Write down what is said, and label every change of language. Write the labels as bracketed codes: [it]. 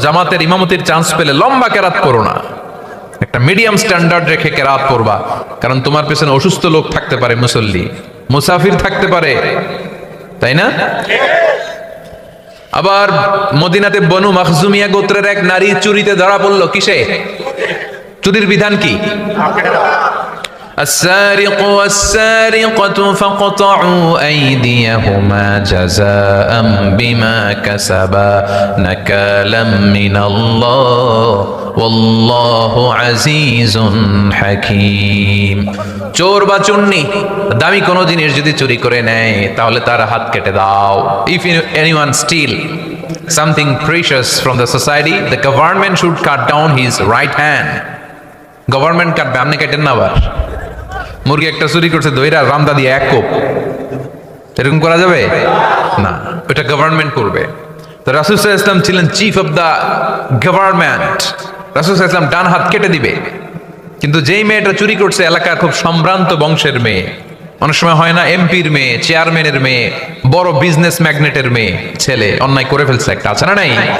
[bn] জামাতের ইমামতির চান্স পেলে লম্বা কেরাত পড়ো না, একটা মিডিয়াম স্ট্যান্ডার্ড রেখে কেরাত পড়বা, কারণ তোমার পেছনে অসুস্থ লোক থাকতে পারে, মুসল্লি, মুসাফির থাকতে পারে, তাই না? আবার মদিনাতে বনু মাখজুমিয়া গোত্রের এক নারী চুরিতে ধরা পড়ল। কিসে? চুরির বিধান কি? [ar] السارق والسارقة فاقطعوا أيديهما جزاء بما كسبا نكالا من الله والله عزيز حكيم। [bn] চোর বা চুন্নি দামি কোনো জিনিস যদি চুরি করে নেয় তাহলে তার হাত কেটে দাও। [en] If anyone steal something precious from the society, the government should cut down his right hand. [bn] Government কাটবে, আপনি কেটেন না। আবার মুরগি একটা চুরি করছে, দইরা রামদা দিয়ে এক কোপ, এরকম করা যাবে না, ওটা গভর্নমেন্ট করবে। তো রাসূল সাল্লাল্লাহু আলাইহি ওয়াসাল্লাম ছিলেন [en] chief of the government, [bn] রাসূল সাল্লাল্লাহু আলাইহি ওয়াসাল্লাম ডান হাত কেটে দিবে। কিন্তু যেই মেয়েটা চুরি করছে এলাকার খুব সম্ভ্রান্ত বংশের মেয়ে, অনেক সময় হয় না এমপির মেয়ে, চেয়ারম্যানের মেয়ে, বড় বিজনেস ম্যাগনেটের মেয়ে, ছেলে অন্যায় করে ফেলছে একটা, আছে না নাই?